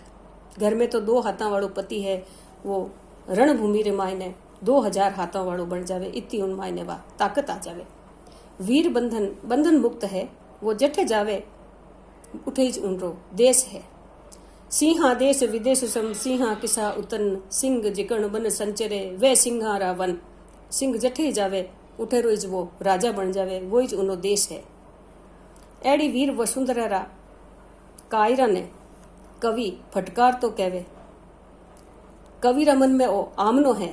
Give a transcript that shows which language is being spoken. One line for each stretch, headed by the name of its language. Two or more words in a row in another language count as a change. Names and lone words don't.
Rajasthani: घर में तो 2 हाथों वालों पति है, वो रणभूमि रे मायने 2000 हाथों वालों बन जावे। इतनी उन मायने वा ताकत आ जावे। वीर बंधन मुक्त है, वो जठे जावे उठे ही उनरो देश है। सिंहा देश विदेश सम सिंहा किसा उतन सिंह जिकण बन संचरे वे सिंहा रा वन। सिंह जठे जावे उठे रोज वो राजा बन जावे, वो ही उनो देश है। एड़ी वीर वसुंधरा रा कायरा ने कवि फटकार तो कहवे। कवि रा मन में ओ आमनो है।